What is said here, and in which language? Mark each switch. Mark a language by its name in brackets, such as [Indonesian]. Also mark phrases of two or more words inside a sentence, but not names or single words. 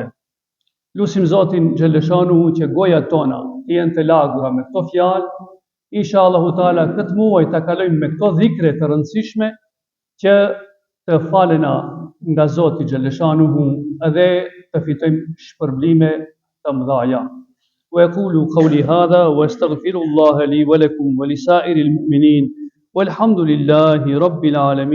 [Albanian] Lusim Zotin xhalleshanuhu që gojat tona jenë të lagura me këto fjalë. [Arabic] إن شاء الله تعالى [Albanian] këtë muaj ta kalojmë me këto dhikre të rëndësishme që të falena nga Zoti xhalleshanuhu dhe të fitojmë shpërblime të mëdha. [Arabic] وأقول قولي هذا وأستغفر الله لي ولكم ولسائر المؤمنين والحمد لله رب العالمين.